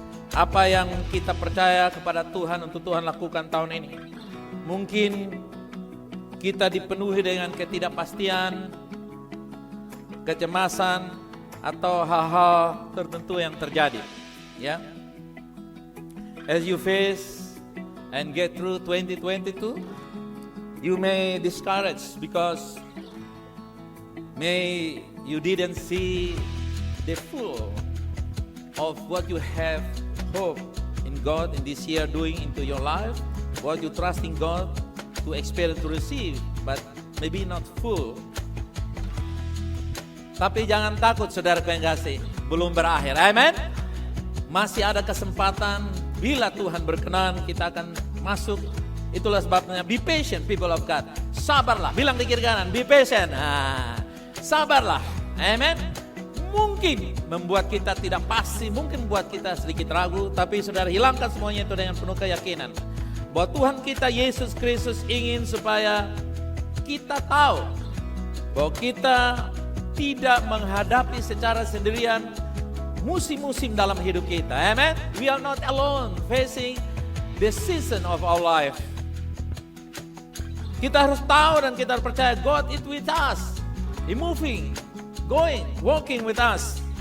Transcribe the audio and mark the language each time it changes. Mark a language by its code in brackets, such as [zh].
[id] Apa yang kita percaya kepada Tuhan untuk Tuhan lakukan tahun ini. Mungkin kita dipenuhi dengan ketidakpastian, kecemasan, atau hal-hal tertentu yang terjadi. Ya. [en] As you face and get through 2022, you may discourage because you didn't see the full of what you have hope in God in this year doing into your life, what you trust in God to experience, to receive, but maybe not full. [id] Tapi jangan takut saudara yang kasih, belum berakhir, amen. Masih ada kesempatan, bila Tuhan berkenan kita akan masuk. Itulah sebabnya [en] be patient people of God. [id] Sabarlah, bilang di kiri kanan, [en] be patient. [id] Sabarlah, amen. Mungkin membuat kita tidak pasti, mungkin membuat kita sedikit ragu, tapi saudara hilangkan semuanya itu dengan penuh keyakinan bahwa Tuhan kita Yesus Kristus ingin supaya kita tahu bahwa kita tidak menghadapi secara sendirian musim-musim dalam hidup kita. Amen. [en] We are not alone facing the season of our life. [id] Kita harus tahu dan kita harus percaya [en] God is with us. He moving, going, walking with us.